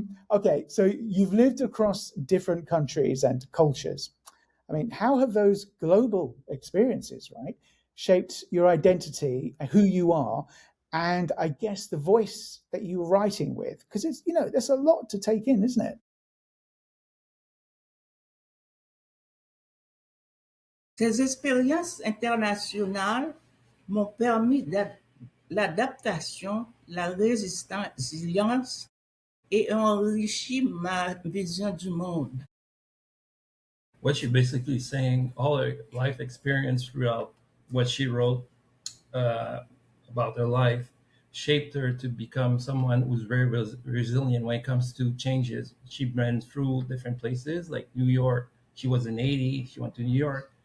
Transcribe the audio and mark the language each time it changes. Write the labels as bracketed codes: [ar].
[en] Okay, so you've lived across different countries and cultures. I mean, how have those global experiences, right, shaped your identity, who you are, and I guess the voice that you're writing with? Because it's, there's a lot to take in, isn't it? [fr] Ces expériences internationales m'ont permis l'adaptation, la résilience et ont enrichi ma vision du monde. [en] What she basically saying, all her life experience throughout what she wrote about her life shaped her to become someone who's very resilient when it comes to changes. She went through different places like New York. She was in Haiti. She went to New York.